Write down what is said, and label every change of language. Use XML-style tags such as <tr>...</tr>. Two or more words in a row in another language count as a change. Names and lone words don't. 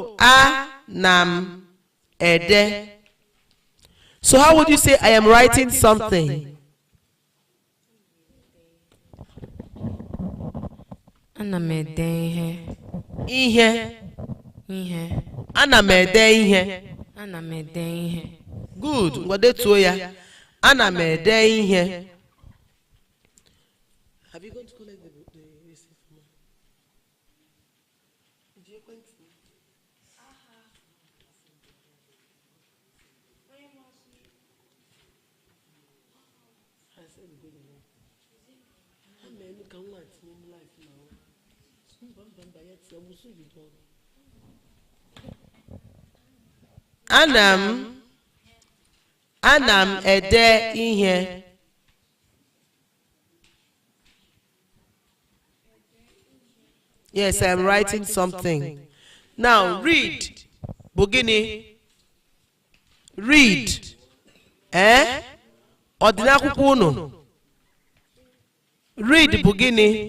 <ig>Anam ede.</ig> <en>So how would you say I am writing something?</en> <ig>Anam ede ihe. Ihe. Ihe. Anam ede ihe. Anam ede ihe. Good. Ngodetuo ya. Anam ede ihe.</ig> <en>Have you gone to collect the receipt from her? Did you go to? I said we go now. How many can one in life now?</en> <ig>Anam ede ihe.</ig> <en>Yes, I am writing something. Now read. Bogini. Read.</en> <ig>Ordinakwukwo unu. Read bogini.</ig>